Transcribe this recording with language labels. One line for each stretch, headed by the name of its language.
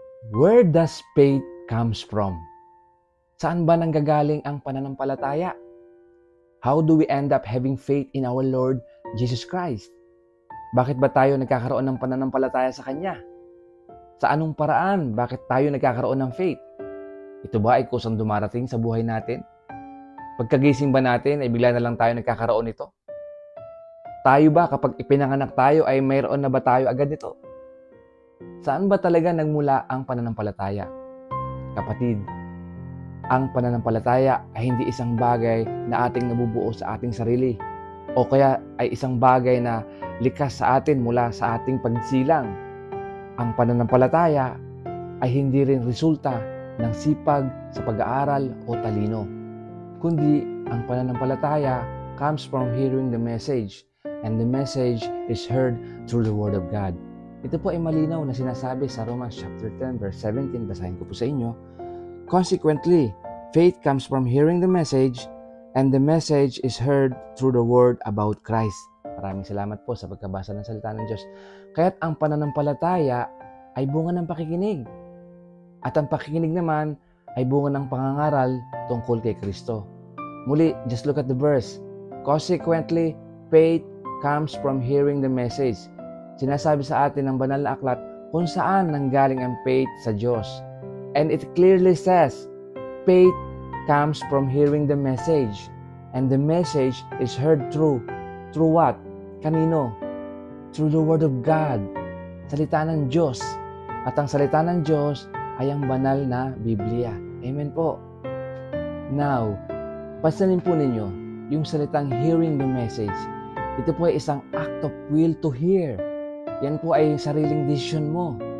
English: Where does faith comes from?
Filipino: Saan ba nanggagaling ang pananampalataya?
English: How do we end up having faith in our Lord Jesus Christ?
Filipino: Bakit ba tayo nagkakaroon ng pananampalataya sa Kanya? Sa anong paraan, bakit tayo nagkakaroon ng faith? Ito ba ay kusang dumarating sa buhay natin? Pagkagising ba natin ay bigla na lang tayo nagkakaroon nito? Tayo ba kapag ipinanganak tayo ay mayroon na ba tayo agad nito? Saan ba talaga nagmula ang pananampalataya? Kapatid, ang pananampalataya ay hindi isang bagay na ating nabubuo sa ating sarili o kaya ay isang bagay na likas sa atin mula sa ating pagsilang. Ang pananampalataya ay hindi rin resulta ng sipag sa pag-aaral o talino, kundi ang pananampalataya
English: comes from hearing the message, and the message is heard through the Word of God.
Filipino: Ito po ay malinaw na sinasabi sa Romans chapter 10 verse 17. Basahin ko po sa inyo.
English: Consequently, faith comes from hearing the message, and the message is heard through the word about Christ.
Filipino: Maraming salamat po sa pagkabasa ng salita ng Diyos. Kaya't ang pananampalataya ay bunga ng pakikinig. At ang pakikinig naman ay bunga ng pangangaral tungkol kay Kristo.
English: Muli, just look at the verse. Consequently, faith comes from hearing the message.
Filipino: Sinasabi sa atin ng banal na aklat kung saan nanggaling ang faith sa Diyos.
English: And it clearly says, faith comes from hearing the message. And the message is heard through what?
Filipino: Kanino?
English: Through the Word of God.
Filipino: Salita ng Diyos. At ang salita ng Diyos ay ang banal na Biblia. Amen po. Now, pasanin po ninyo yung salitang
English: hearing the message.
Filipino: Ito po ay isang
English: act of will to hear.
Filipino: Yan po ay sariling desisyon mo.